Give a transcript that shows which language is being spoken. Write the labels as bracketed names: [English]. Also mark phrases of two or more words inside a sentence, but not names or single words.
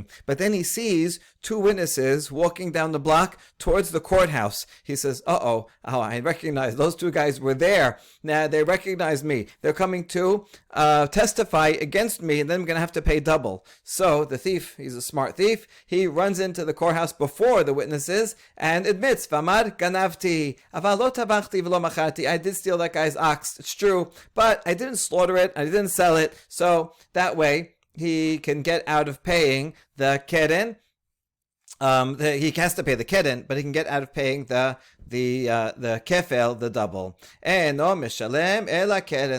[English] But then he sees two witnesses walking down the block towards the courthouse. He says, I recognize those two guys were there. Now they recognize me. They're coming to testify against me, and then I'm going to have to pay double. So the thief, he's a smart thief, he runs into the courthouse before the witnesses and admits, [Hebrew] ואמר גנבתי, אבלות טבחתי ולא מכרתי. [English] I did steal that guy's ox, it's true, but I didn't slaughter it, I didn't sell it. So that way he can get out of paying the keren. He has to pay the keren, but he can get out of paying the kefel, the double. [Hebrew] אינו משלם אלא קרן.